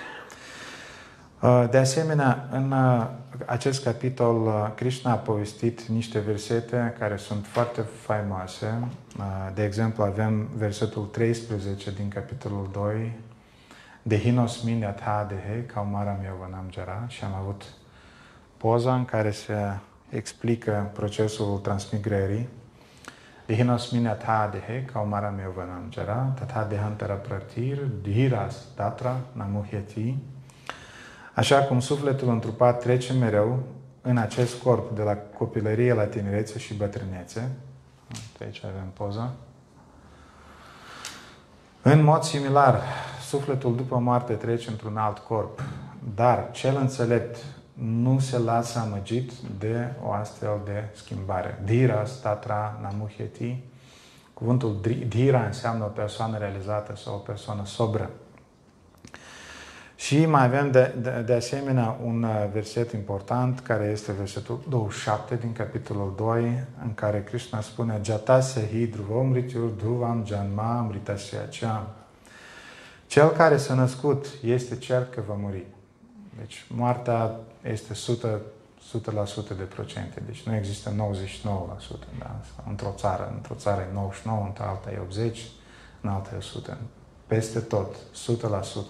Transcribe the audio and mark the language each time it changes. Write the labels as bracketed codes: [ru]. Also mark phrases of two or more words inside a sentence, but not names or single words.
[ro] De asemenea, în acest capitol, Krishna a povestit niște versete care sunt foarte faimoase. De exemplu, avem versetul 13 din capitolul 2, [sa] देहिनोऽस्मिन् यथा देहे कौमारं यौवनं जरा, [ro] și am avut poza în care se explică procesul transmigrării. [sa] देहिनोऽस्मिन् यथा देहे कौमारं यौवनं जरा, तथा देहान्तर प्राप्तिर्, धीरस् तत्र न मुह्यति. [ro] Așa cum sufletul întrupat trece mereu în acest corp de la copilărie la tinerețe și bătrânețe. Aici avem poza. În mod similar, sufletul după moarte trece într-un alt corp, dar cel înțelept nu se lasă amăgit de o astfel de schimbare. [sa] धीरस् तत्र न मुह्यति. [ro] Cuvântul dhira înseamnă o persoană realizată sau o persoană sobră. Și mai avem de asemenea un verset important, care este versetul 27 din capitolul 2, în care Krishna spune [sa] जातस्य हि ध्रुवं मृत्युर् ध्रुवं जन्म अमृतस्य च. [ro] Cel care s-a născut este cert că va muri. Deci moartea este 100% de procente. Deci nu există 99%. Da? Într-o țară e 99%, într-alta e 80%, în alta e 100%. Peste tot, 100%.